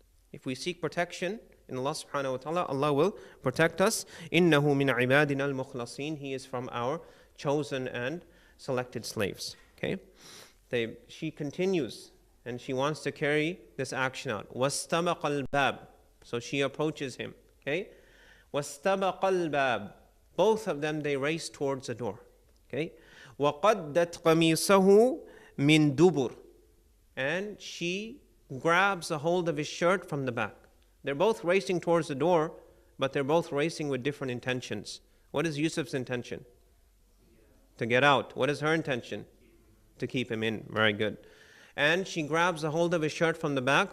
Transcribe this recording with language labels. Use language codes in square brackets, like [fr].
[en] If we seek protection in Allah subhanahu wa ta'ala, Allah will protect us. [ar] إِنَّهُ مِنْ عِبَادِنَا الْمُخْلَصِينَ. [en] He is from our chosen and selected slaves. Okay, she continues and she wants to carry this action out. [ar] وَاسْتَبَقَ الْبَابِ. [en] So she approaches him. [ar] Okay, وَاسْتَبَقَ الْبَابِ. [en] Both of them, they race towards the door. [ar] Okay, وَقَدَّتْ قَمِيصَهُ مِنْ دُبُرٍ. [en] And she grabs a hold of his shirt from the back. They're both racing towards the door, but they're both racing with different intentions. What is Yusuf's intention? To get out. What is her intention? To keep him in. Very good. And she grabs a hold of his shirt from the back.